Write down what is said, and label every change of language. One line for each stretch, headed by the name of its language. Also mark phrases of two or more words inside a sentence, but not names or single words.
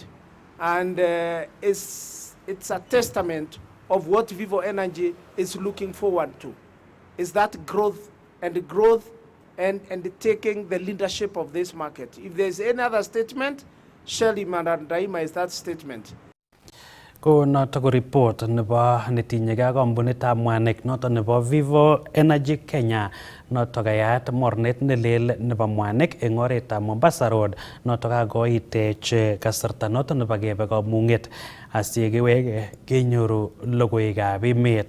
English: And it's a testament of what Vivo Energy is looking forward to. Is that growth and taking the leadership of this market. If there's any other statement, Shell Imara Daima is that statement.
Kalenjin: Ko noto ko report nebo netinyegei ak kampunitab mwanik noto nebo Vivo Energy Kenya noto kayat mornet nelel nebo mwanik eng oretab Mombasa Road noto kakoitech kasarta noto nebo kebe kamung'et asiyekiwege kenyoru logoiwekab emet.